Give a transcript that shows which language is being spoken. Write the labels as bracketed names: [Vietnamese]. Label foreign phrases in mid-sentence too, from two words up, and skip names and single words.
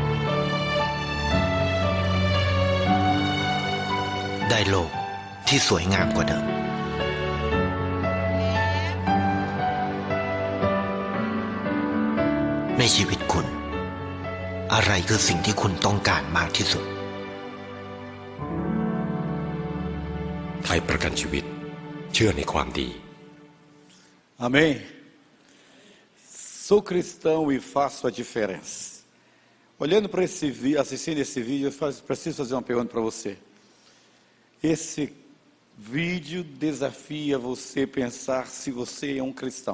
[Thai] ได้โลกที่สวยงามกว่าเดิมในชีวิตคุณอะไรคือสิ่งที่คุณต้องการมากที่สุด ไทยประกันชีวิตเชื่อในความดี [Portuguese] Amém? Sou cristão e faço a diferença. Olhando para esse vídeo, assistindo esse vídeo, eu preciso fazer uma pergunta para você. Esse vídeo desafia você a pensar se você é um cristão.